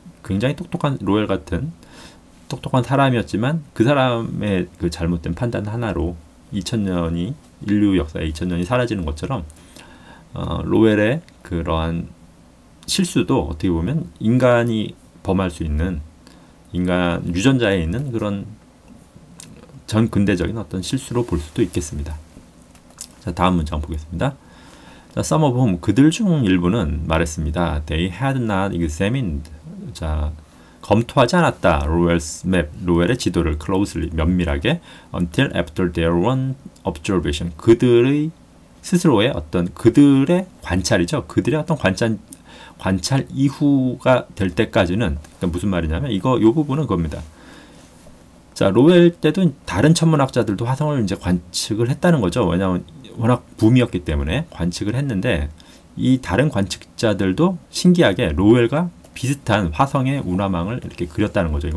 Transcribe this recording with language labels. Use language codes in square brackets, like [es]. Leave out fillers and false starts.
[ko] 굉장히 똑똑한 로웰 같은 똑똑한 사람이었지만 그 사람의 그 잘못된 판단 하나로 2000년이 인류 역사에 2000년이 사라지는 것처럼 로웰의 그러한 실수도 어떻게 보면 인간이 범할 수 있는 인간 유전자에 있는 그런 전 근대적인 어떤 실수로 볼 수도 있겠습니다. 자, 다음 문장 보겠습니다. 자, [en] some of whom [ko] 그들 중 일부는 말했습니다. [en] They had not examined. [ko] 자, 검토하지 않았다. [en] Lowell's map, [ko] 로웰의 지도를 [en] closely, [ko] 면밀하게 [en] until after their own observation. [ko] 그들의 스스로의 어떤 그들의 관찰이죠. 그들의 어떤 관찰 이후가 될 때까지는 그러니까 무슨 말이냐면 이 부분은 그겁니다. 자, 로웰 때도 다른 천문학자들도 화성을 이제 관측을 했다는 거죠. 왜냐하면 워낙 붐이었기 때문에 관측을 했는데 이 다른 관측자들도 신기하게 로웰과 비슷한 화성의 운하망을 이렇게 그렸다는 거죠.